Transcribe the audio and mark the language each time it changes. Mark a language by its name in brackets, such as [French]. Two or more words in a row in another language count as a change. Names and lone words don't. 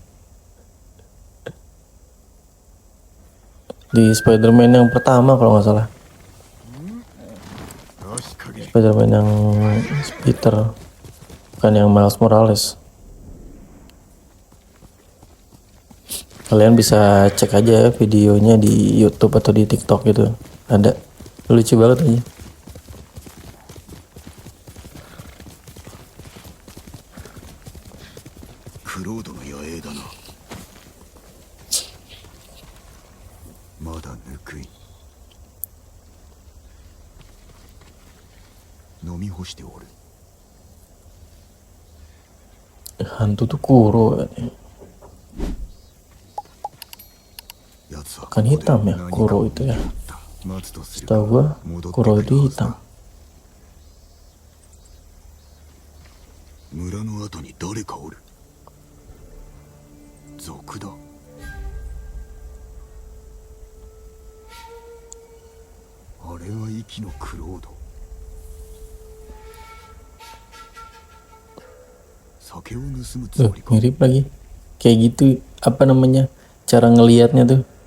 [Indonesian] Di Spider-Man yang pertama kalau nggak salah, Spider-Man yang Peter, bukan yang Miles Morales. Kalian bisa cek aja videonya di YouTube atau di TikTok gitu, ada, lucu banget aja. [Japanese] Kurodoの野営だな。まだぬくい。飲み干しておる。 [Indonesian] Hantu tuh Kuro kan hitam ya, Kuro itu ya. Setahu gua Kuro itu hitam. [Japanese] 村の後に誰かおる。賊だ。あれは息のクロード。 [Indonesian] mirip lagi kayak gitu, apa namanya, cara ngelihatnya tuh.